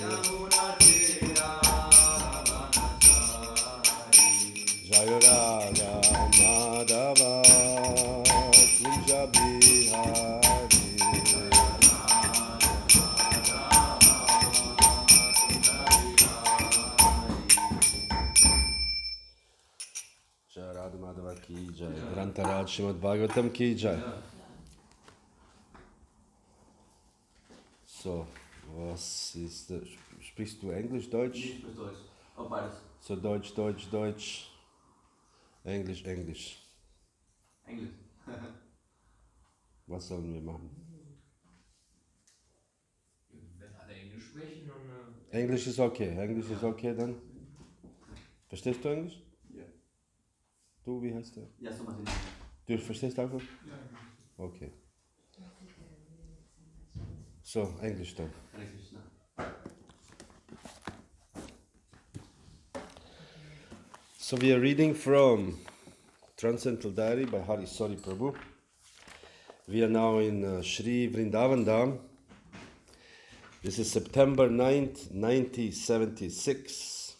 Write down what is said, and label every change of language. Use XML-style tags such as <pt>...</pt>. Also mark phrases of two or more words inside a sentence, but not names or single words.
<hi>Jaya Raga Madhava Kunja Bihari. जय राधा माधव की जय. ग्रंथराज श्रीमद् भागवतम् की जय.</hi> <de>So, was ist das? Sprichst du Englisch, Deutsch? Ich spreche Deutsch. Auch beides. So Deutsch, Deutsch, Deutsch. Englisch, Englisch. Englisch. Was sollen wir machen? Wenn alle Englisch sprechen, dann... Englisch ist okay. Englisch ist okay dann. Verstehst du Englisch? Ja. Du, wie heißt der? Ja, so Martin. Du verstehst einfach? Ja. Okay. So, Englisch dann. Englisch, ne?</de> <en>So we are reading from Transcendental Diary by Hari Sori Prabhu. We are now in Sri Vrindavan Dham. This is September 9th, 1976.</en>